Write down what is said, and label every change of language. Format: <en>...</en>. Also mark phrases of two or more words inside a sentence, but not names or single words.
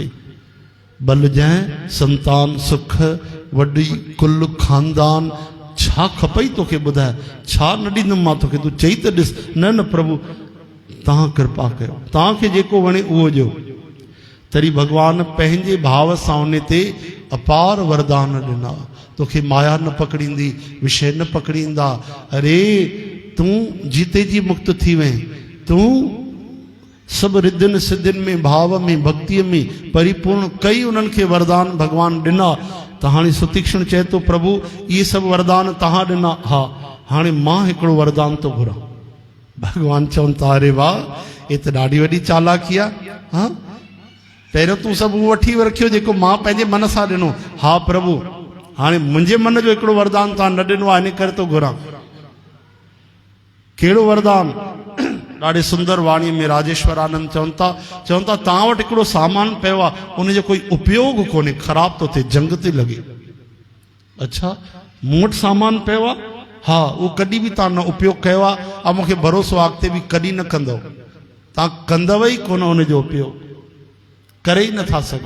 <sd>बल जंहिं संतान सुख वॾी कुल खानदान, छा खपई तोखे ॿुधाए, छा न ॾींदुमि मां तोखे, तूं चई त ॾिस। न प्रभु तव्हां कृपा कयो, तव्हांखे जेको वणे उहो ॾियो। तरी भगवान पंहिंजे भाव सां उन ते अपार वरदान ॾिना। तोखे माया न पकड़ींदी, विषय न पकड़ींदा। अरे तूं जीते जी मुक्त थी वएं, तूं सभु रिद्धियुनि सिद्धियुनि में, भाव में, भक्तीअ में परिपूर्ण कई उन्हनि खे वरदान भगवान ॾिना। त हाणे सुतीक्ष्ण चए थो प्रभु इहे सभु वरदान तव्हां ॾिना, हा हाणे मां हिकिड़ो वरदान थो घुरां। भगवान चवनि था अरे वाह, ये त ॾाढी वॾी चालाकी आहे। हा पहिरियों तूं सभु उहो वठी रखियो जेको मां पंहिंजे मन सां ॾिनो। हा प्रभु हाणे मुंहिंजे मन जो हिकिड़ो वरदान तव्हां न ॾिनो आहे, इन करे थो घुरां। कहिड़ो वरदान? ॾाढे सुंदर वाणी में राजेश्वर आनंद चवनि था तव्हां वटि हिकिड़ो सामान पियो आहे, उनजो कोई उपयोग कोन्हे, ख़राब थो थिए, जंग थी लॻे। अच्छा मूं वटि सामान पियो आहे, हा उहो कॾहिं बि तव्हां न उपयोग कयो आहे, ऐं मूंखे भरोसो आहे अॻिते बि कॾहिं न कंदव। तव्हां कंदव ई कोन उनजो उपयोग, करे ई नथा सघो।</sd>